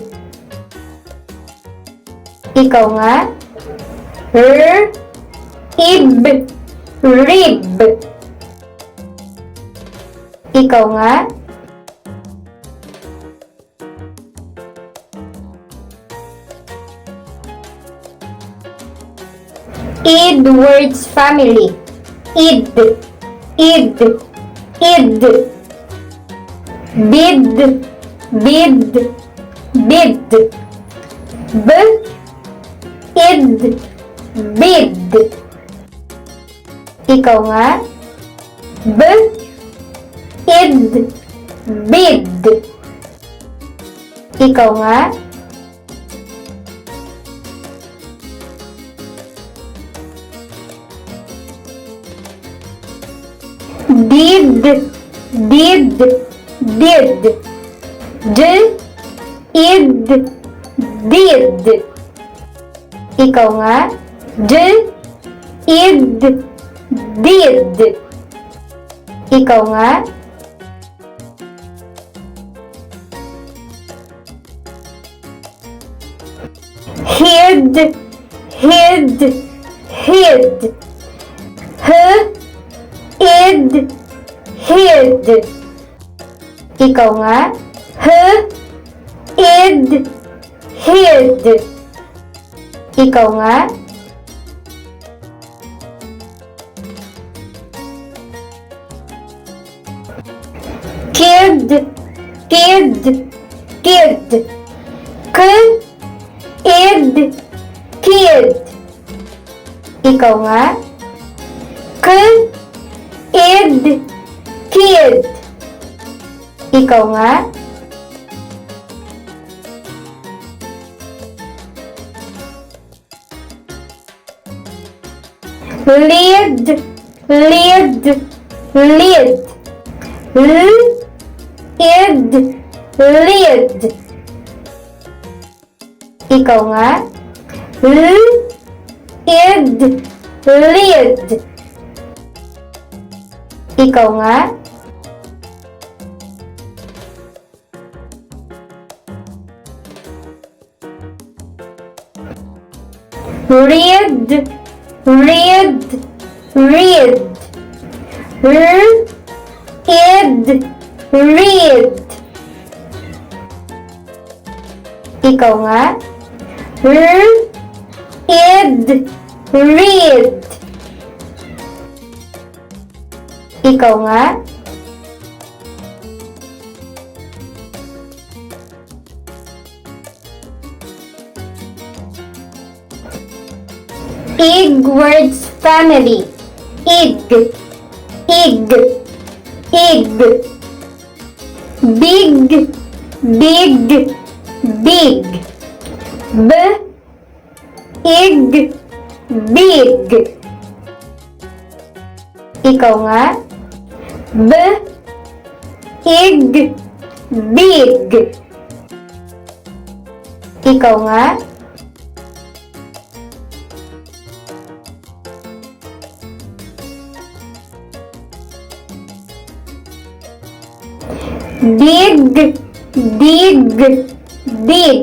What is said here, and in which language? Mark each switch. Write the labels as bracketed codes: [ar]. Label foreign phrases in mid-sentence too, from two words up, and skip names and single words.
[ceb] Ikaw nga. [en] R, ib, rib. [ceb] Ikaw nga. Edwards family. [en] Id, id, id. Bid, bid, bid. B, id, bid. [ceb] Ikaw nga. [en] B, id, bid. [ceb] Ikaw nga. [en] Did, did, did. D, id, did. [ceb] Ikaw nga. [en] D, id, did. [ceb] Ikaw nga. [en] Hid, hid, hid. H, id, hid. [ceb] Ikaw nga. [en] H, id, hid. [ceb] Ikaw nga. [en] Kid, kid, kid. K, id, kid. [ceb] Ikaw nga. [en] K, id, kid. [ceb] Ikaw nga. [en] Lid, lid, lid. L, id, lid. [ceb] Ikaw nga. [en] L, id, lid. [ceb] Ikaw nga. [en] Read, read, read. R, id, read. [ceb] Ikaw nga. [en] R, id, read. [ceb] Ikaw nga. [en] Edwards family. Ig, ig, ig. Big, big, big. B, ig, big. [ceb] Ikaw nga. [en] B, ig, big. [ceb] Ikaw nga. [en] Dig, dig, dig.